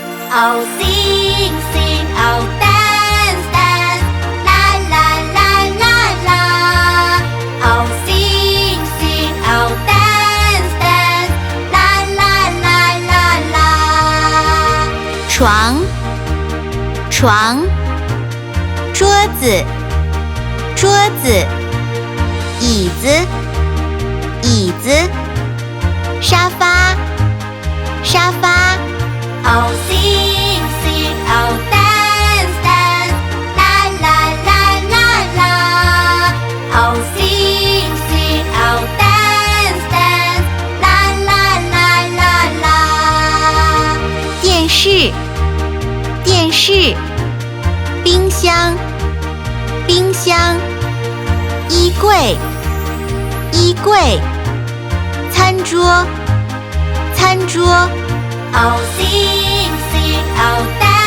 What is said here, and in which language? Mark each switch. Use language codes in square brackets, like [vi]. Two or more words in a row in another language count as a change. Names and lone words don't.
[en] Oh, sing, sing, oh, dance, dance, la, la, la, la, la. Oh, sing, sing, oh, dance, dance, la, la, la, la, la. [zh] 床，床，桌子，桌子，椅子，椅子，沙发，沙发。 [en] Oh, sing, sing, oh, dance, dance, la, la, la, la, la. Oh, sing, sing, oh, dance, dance, la, la, la, la, la. [zh] 电视，电视，冰箱，冰箱，衣柜，衣柜，餐桌，餐桌。 [en] Oh, sing, sing, oh, dance.